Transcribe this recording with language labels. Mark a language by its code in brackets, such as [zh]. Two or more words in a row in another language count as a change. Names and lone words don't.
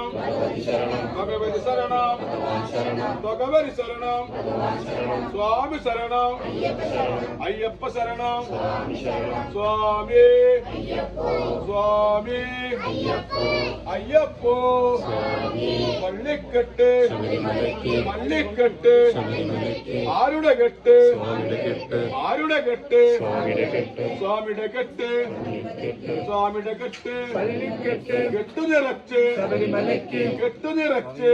[te] భగవతి శరణం భగవతి శరణం భగవాన్ శరణం భగవతి శరణం భగవాన్ శరణం స్వామి శరణం అయ్యప్ప శరణం అయ్యప్ప శరణం స్వామి శరణం స్వామి అయ్యప్పో స్వామి అయ్యప్పో అయ్యప్పో స్వామి [ml] പള്ളിക്കെട്ട് ശബരിമലയ്ക്ക് പള്ളിക്കെട്ട് ശബരിമലയ്ക്ക് ആരുടെ കെട്ട് സ്വാമിയുടെ കെട്ട് ആരുടെ കെട്ട് സ്വാമിയുടെ കെട്ട് സ്വാമിയുടെ കെട്ട് കെട്ട് സ്വാമിയുടെ കെട്ട് പള്ളിക്കെട്ട് കെട്ടു നിറച്ച് ശബരിമലയ്ക്ക് കെട്ടു നിറച്ച്